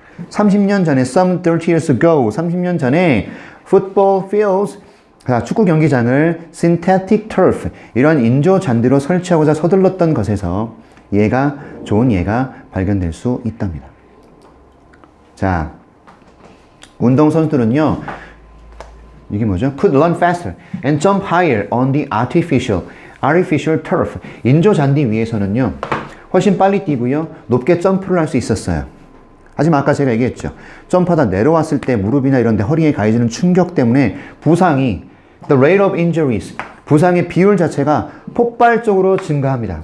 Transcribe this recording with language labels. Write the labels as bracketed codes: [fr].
[ko] 30년 전에, [en] some 30 years ago, [ko] 30년 전에 [en] football fields, [ko] 축구 경기장을 [en] synthetic turf, [ko] 이런 인조 잔디로 설치하고자 서둘렀던 것에서 좋은 예가 발견될 수 있답니다. 자, 운동선수들은요, 이게 뭐죠? [en] could run faster and jump higher on the artificial turf. [ko] 인조 잔디 위에서는요, 훨씬 빨리 뛰고요, 높게 점프를 할 수 있었어요. 하지만 아까 제가 얘기했죠. 점프하다 내려왔을 때 무릎이나 이런 데 허리에 가해지는 충격 때문에 부상이, [en] the rate of injuries, [ko] 부상의 비율 자체가 폭발적으로 증가합니다.